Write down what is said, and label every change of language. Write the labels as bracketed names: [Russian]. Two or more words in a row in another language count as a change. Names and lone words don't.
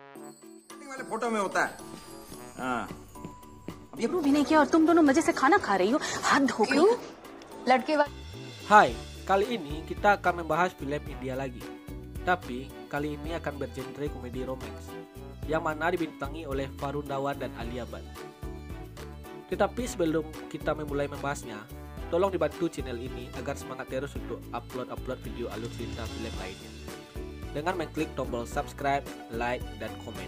[Hindi] वाले फोटो में होता है। हाँ। शुरू भी नहीं किया और तुम दोनों मजे से खाना खा रही हो, हाथ धो के। लड़के [Indonesian] Hai, kali ini kita akan membahas film India lagi. Tapi kali ini akan bergenre komedi romance, yang mana dibintangi oleh Varun Dhawan dan Alia Bhatt. Tetapi sebelum kita memulai membahasnya, tolong dibantu channel ini agar semangat terus untuk upload video alur cerita film lainnya, dengan mengklik tombol subscribe, like, dan komen.